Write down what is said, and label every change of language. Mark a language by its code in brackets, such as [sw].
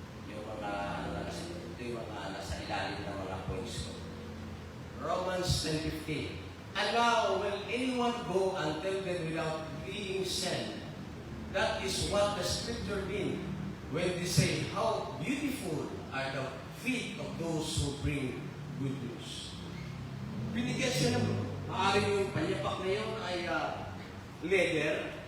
[tl] Yung mga ito yung mga nasa ilalim ng mga points ko. [en] Romans 10:15. And now, will anyone go and tell them without being sent? That is what the scripture means when they say, how beautiful are the feet of those who bring good news. [tl] Binigyan siya ng maaaring yung panyapak na yun ay leather.